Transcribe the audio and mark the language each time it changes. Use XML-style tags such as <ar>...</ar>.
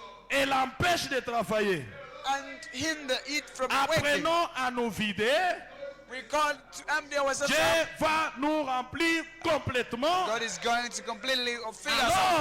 <fr>et l'empêchent de travailler.</fr> <en>and hinder it from working.</en> <fr>Apprenons à nous vider.</fr> <en>We call to empty ourselves</en> <fr>Dieu</fr> <en>out.</en> <fr>va nous remplir complètement.</fr> <en>God is going to completely fill us up.</en>